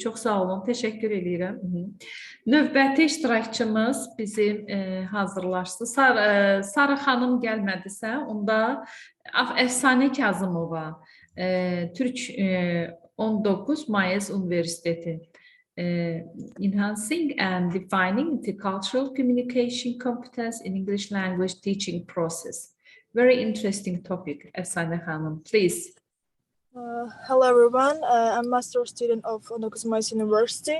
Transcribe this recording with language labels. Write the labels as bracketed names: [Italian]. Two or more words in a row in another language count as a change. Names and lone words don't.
[Azerbaijani] Çox sağ olun, təşəkkür edirəm. Növbəti iştirakçımız bizim hazırlaşdı. Sarı xanım gəlmədisə, onda Əfsanə Kazımova, Türk 19 Mayıs Universiteti. [English] Enhancing and defining intercultural communication competence in English language teaching process. Very interesting topic, Efsane Hanım, please. Hello everyone, I'm master student of 19 Mayıs University.